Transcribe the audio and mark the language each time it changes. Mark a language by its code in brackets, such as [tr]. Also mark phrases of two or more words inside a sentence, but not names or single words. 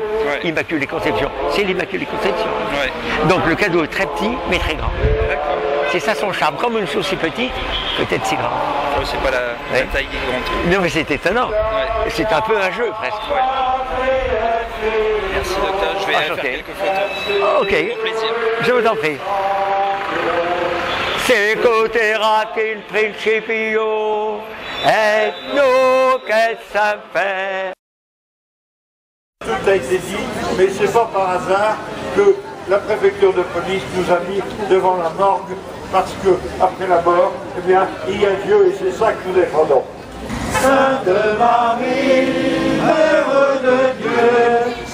[fr] Immaculée Conception, c'est l'Immaculée Conception. Donc le cadeau est très petit, mais très grand. C'est ça son charme. Comme une chose si petite, peut-être si grande. C'est pas la taille qui compte. Non mais c'est étonnant. C'est un peu un jeu presque. Merci docteur, je vais aller faire quelques photos. Ok, je vous en prie. [la] Secoterat in principio et nunc et semper. [fr] Tout a été dit, mais c'est pas par hasard que la préfecture de police nous a mis devant la morgue, parce que après la mort, eh bien, il y a Dieu et c'est ça que nous défendons. Sainte Marie, Mère de Dieu,